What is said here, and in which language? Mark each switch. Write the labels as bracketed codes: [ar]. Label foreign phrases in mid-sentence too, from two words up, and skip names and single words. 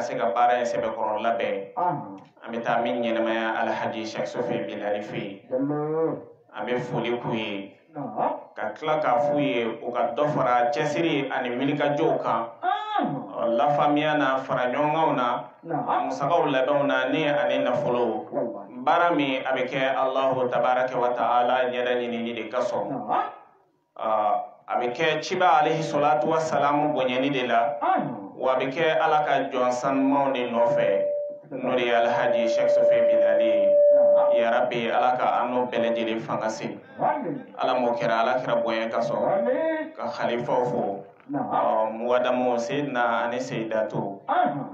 [bm] se ka baara in sɛbɛkɔrɔ labɛn an bɛ taa min ɲɛnɛmaya Alhaji Sheikh Sofi Bilali fɛ yen an bɛ foli k'u ye ka tila k'a f'u ye u ka dɔ fara cɛsiri ani wilikajɔw kan lafaamuya na fara ɲɔgɔnkanw na musakaw labɛnw na ni ani nafolow baara min a bɛ kɛ [ar] الله تبارك وتعالى [bm] ɲɛda ɲinini de ka sɔn a bɛ kɛ ciba [ar] عليه الصلاة والسلام [bm] bonyani de la wa a bɛ kɛ Ala ka jɔn sanumanw de nɔfɛ n'o de ye Alhaji Sheikh Sofi Bilali [ar] يا رب [bm] Ala ka an n'o bɛɛ lajɛlen fanga se Ala m'o kɛra Ala kɛra bonya ka sɔn ka khalifaw fo Muwadamu Seydina ani Seydatu an